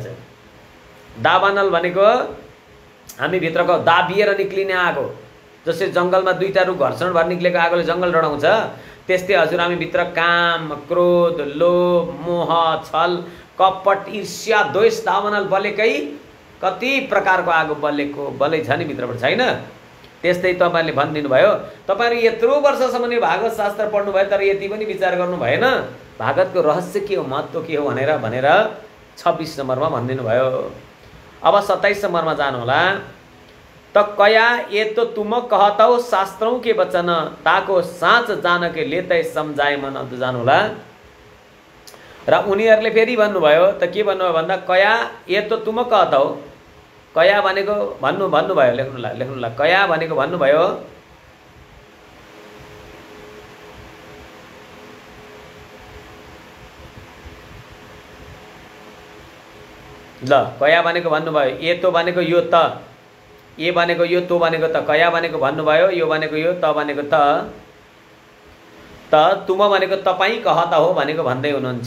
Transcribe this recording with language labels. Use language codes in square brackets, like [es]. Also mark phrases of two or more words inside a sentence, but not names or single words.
[ne] दावानल भनेको हामी भित्रको दाबिएर निक्लिने आगो, जस्तै जङ्गलमा दुईटा रुख घर्षण भएर निक्लेको आगोले जङ्गल डढाउँछ, त्यस्तै हजुर हामी भित्र काम, क्रोध, लोभ, मोह, छल, कपट, ईर्ष्या, द्वेष, दावानल बलेकै कति प्रकारको आगो बलेको बलै छ नि भित्रबाट, छैन? त्यस्तै तपाईँले भनिदिनु भयो। तपाईँहरू यत्रो वर्षसम्म नै भागवत शास्त्र पढ्नुभयो, तर यति पनि विचार गर्नु भएन भागवतको रहस्य के हो, महत्त्व के हो भनेर 26 नम्बरमा भनिदिनु भयो। अब 27 नम्बरमा जानु होला। [bra] त कया ये तो तुम कहतौ शास्त्रौं के वचन, ताको साँच जान के लेतै सम्झाए मन, [ne] जानु होला। र उनीहरूले फेरि भन्नुभयो, त के भन्नुभयो भन्दा [bra] कया ये तो तुम कहतौ, [ne] कया भनेको भन्नुभयो, लेख्नुला कया भनेको भन्नुभयो, ल कया भनेको भन्नुभयो, ए तो भनेको यो त, ए भनेको यो, तो भनेको त, कया भनेको भन्नुभयो, यो भनेको यो, त भनेको त तुम भनेको तपाईँ [hi] कहता हो [ne] भनेको भन्दै हुनुहुन्छ।